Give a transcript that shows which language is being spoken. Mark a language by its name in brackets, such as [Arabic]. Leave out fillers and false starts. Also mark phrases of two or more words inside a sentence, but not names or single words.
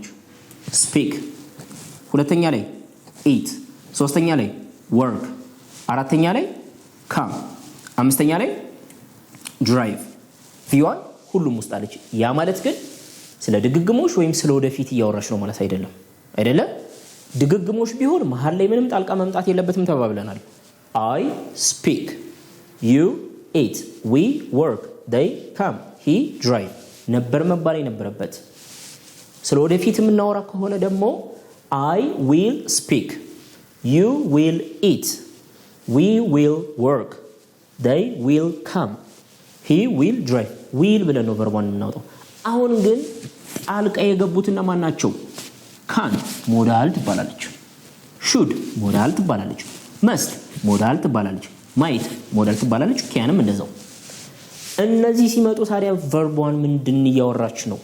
[Amharic] speak። ሁለተኛ ላይ eat። ሶስተኛ ላይ work። አራተኛ ላይ come። አምስተኛ ላይ drive። v1 ሁሉም ውስጥ አለች። ያ ማለት ግን ስለ ድግግሞሽ ወይም ስለ ወደፊት እያወራሽ ነው ማለት አይደለም። ድግግሞሽ ቢሆን መሃል ላይ ምንም ጣልቃ መምጣት የለበትም ተባብለናል። [English] I speak, you eat, we work, they come, he drive [Amharic] ነበር መባል የነበረበት። ስለ ወደፊት የምናወራ ከሆነ ደግሞ [English] I will speak, you will eat, we will work, they will come, he will drive [Amharic] will ብለን ነው verb 1 እናውጣው። አሁን ግን ጣልቃ የገቡትና ማን ናቸው? can ሞዳል ትባላለች፣ should ሞዳል ትባላለች፣ must ሞዳል ትባላለች፣ might ሞዳል ትባላለች፣ canም እንደዛው። እነዚህ ሲመጡ ታዲያ verb 1 ምንድን እያወራች ነው?